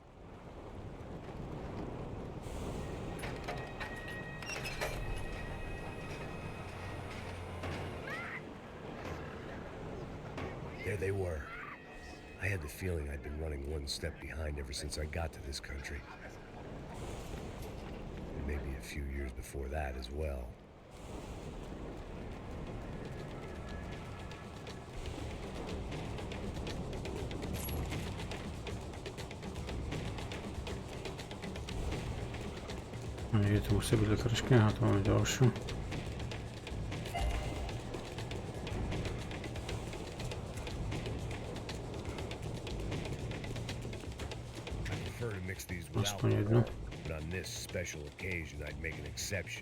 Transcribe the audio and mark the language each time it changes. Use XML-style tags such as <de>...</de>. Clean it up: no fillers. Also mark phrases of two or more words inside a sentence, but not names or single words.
<en>There they were. I had the feeling I'd been running one step behind ever since I got to this country. And maybe a few years before that as well.</en> <sk>Je to musí byť lekárčky, aha, tu máme ďalšiu. Aspoň jedno.</sk> <en>But on this special occasion, I'd make an exception.</en>